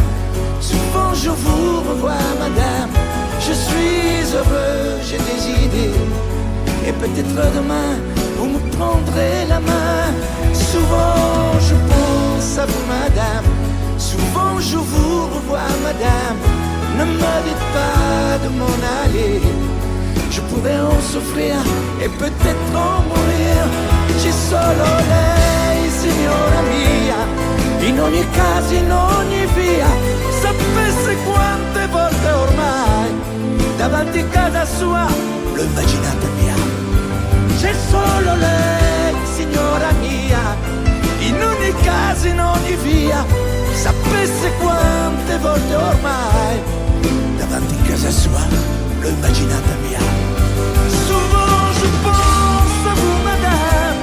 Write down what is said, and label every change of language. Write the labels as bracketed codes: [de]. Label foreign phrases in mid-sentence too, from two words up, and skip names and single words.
[fr] Souvent je vous revois, madame. Je suis heureux, j'ai des idées, et peut-être demain vous me prendrez la main. Souvent je pense à vous, madame. Souvent je vous revois, madame. Ne me dites pas de m'en aller. Je pourrais en souffrir et peut-être en mourir. [it] Ci solo lei, signora mia, in ogni caso, in ogni via. Sapesse quante volte ormai davanti a casa sua l'ho immaginata mia. C'è solo lei, signora mia, in ogni caso, in ogni via. Sapesse quante volte ormai davanti a casa sua l'ho immaginata mia. [fr] Souvent je pense à vous, madame.